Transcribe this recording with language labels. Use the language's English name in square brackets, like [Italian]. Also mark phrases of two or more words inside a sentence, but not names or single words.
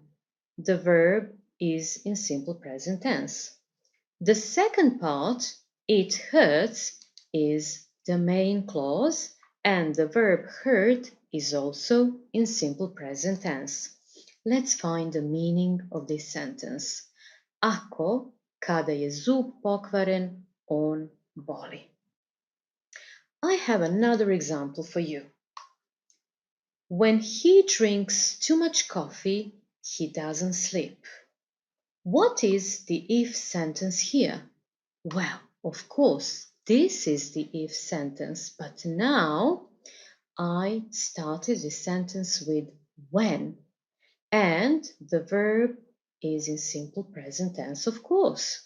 [English] The verb is in simple present tense. The second part, it hurts, is the main clause, and the verb hurt is also in simple present tense. Let's find the meaning of this sentence. [Serbian] Ako, kada je zub pokvaren, on boli. [English] I have another example for you. When he drinks too much coffee, he doesn't sleep. What is the if sentence here? Well, of course, this is the if sentence, but now I started the sentence with when, and the verb is in simple present tense, of course.